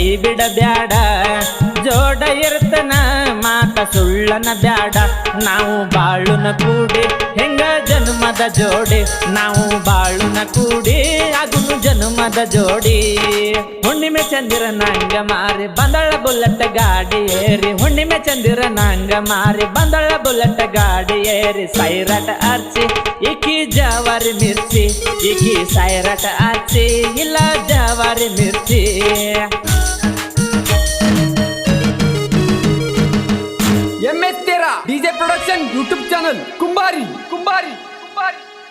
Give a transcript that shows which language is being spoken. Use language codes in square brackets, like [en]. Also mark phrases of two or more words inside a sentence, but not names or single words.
[kn] ಬಿಡ ಬ್ಯಾಡ ಜೋಡ ಇರ್ತನ ಮಾತ ಸುಳ್ಳನ ಬ್ಯಾಡ ನಾವು ಬಾಳುನ ಕೂಡಿ ಹೆಂಗ ಜನ್ಮದ ಜೋಡಿ ನಾವು ಬಾಳುನ ಕೂಡಿ ಅಗುನು ಜನ್ಮದ ಜೋಡಿ ಹುಣ್ಣಿಮೆ ಚಂದಿರ ನಂಗ ಮಾರಿ ಬಂದಳ ಬುಲೆಟ್ ಗಾಡಿ ಏರಿ ಹುಣ್ಣಿಮೆ ಚಂದಿರ ನಂಗ ಮಾರಿ ಬಂದಳ ಬುಲೆಟ್ ಗಾಡಿ ಏರಿ ಸೈರಟ ಹಚ್ಚಿ ಇಕ್ಕಿ ಜವಾರಿ ಮಿರ್ಚಿ ಇಕ್ಕಿ ಸೈರಟ ಹಚ್ಚಿ ಇಲ್ಲ ಜವಾರಿ ಮಿರ್ಚಿ [en] MS13 DJ Production YouTube channel कुंभारी कुंभारी कुंभारी।